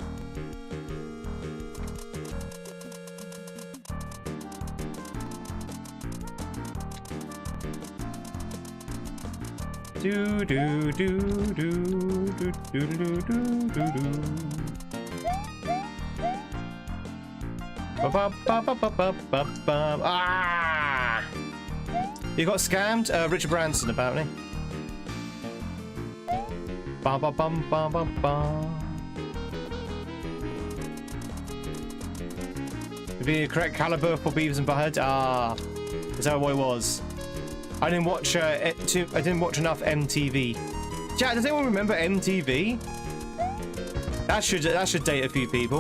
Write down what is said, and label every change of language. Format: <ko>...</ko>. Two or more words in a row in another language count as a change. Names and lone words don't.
<en>Do do do do do do do do do do. Ba ba ba ba ba ba ba. Ah! You got scammed, Richard Branson apparently. Ba ba bum ba ba ba. To be the correct caliber for Beavers and Butthead. Ah, is that what it was? I didn't watch. I didn't watch enough MTV. Chat, does anyone remember MTV? That should date a few people.</en>